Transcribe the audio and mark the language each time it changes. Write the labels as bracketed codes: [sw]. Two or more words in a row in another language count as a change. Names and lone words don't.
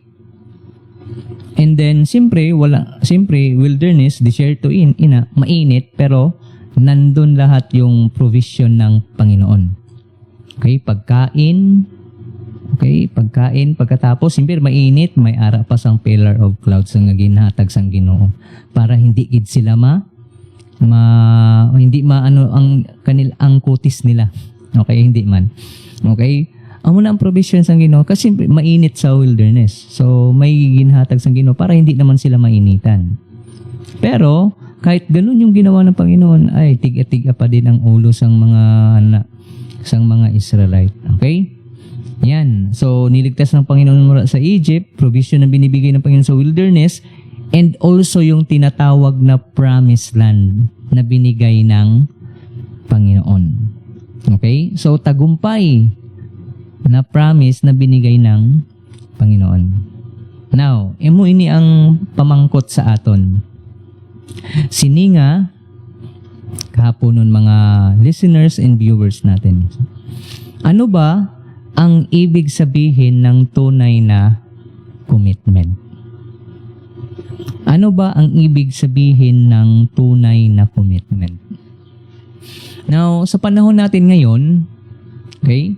[en] And then [tl] siyempre wilderness, desierto mainit, pero nandun lahat yung provision ng Panginoon. Okay, pagkain, Okay, pagkain, pagkatapos, siyempre mainit, [hil] may ara pa sang [en] pillar of clouds [hil] nga ginhatag sang Ginoo para hindi gid sila hindi maano ang ang kutis nila. [tl] Okay, hindi man. Okay? [hil] Amo na ang provision sang Ginoo kasi mainit sa wilderness. So may ginhatag sang Ginoo para hindi naman sila mainitan. [tl] Pero kahit ganun yung ginawa ng Panginoon, ay tiga-tiga pa din ang ulo sang mga Israelite. Okay? Yan. So, niligtas ng Panginoon mula sa Egypt, provision na binibigay ng Panginoon sa wilderness, [en] and also [tl] yung tinatawag na [en] promised land [tl] na binigay ng Panginoon. Okay? So, tagumpay na promise na binigay ng Panginoon. [hil] Now, emo ini ang pamangkot sa aton. [tl] Sininga, kahapon nun mga [en] listeners and viewers [tl] natin. Ano ba ang ibig sabihin ng tunay na commitment? Ano ba ang ibig sabihin ng tunay na commitment? Now, sa panahon natin ngayon, okay?